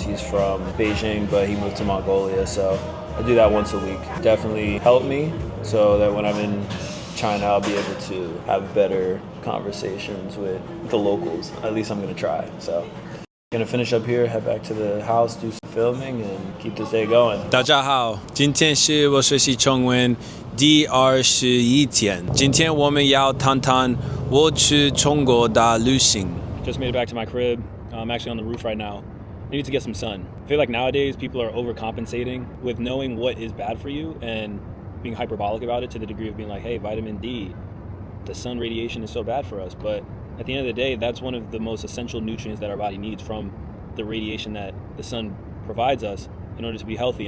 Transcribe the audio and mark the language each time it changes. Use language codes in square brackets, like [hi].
[en] He's from Beijing, but he moved to Mongolia, so I do that once a week. Definitely helped me so that when I'm in China, I'll be able to have better conversations with the locals. At least I'm going to try. So gonna finish up here, head back to the house, do some filming, and keep this day going. [zh] 大家好，今天是我学习中文第21天。今天我们要谈谈我去中国的旅行。 [en] Just made it back to my crib. I'm actually on the roof right now. I need to get some sun. I feel like nowadays people are overcompensating with knowing what is bad for you and being hyperbolic about it to the degree of being like, hey, vitamin D, the sun radiation is so bad for us. But at the end of the day, that's one of the most essential nutrients that our body needs from the radiation that the sun provides us in order to be healthy.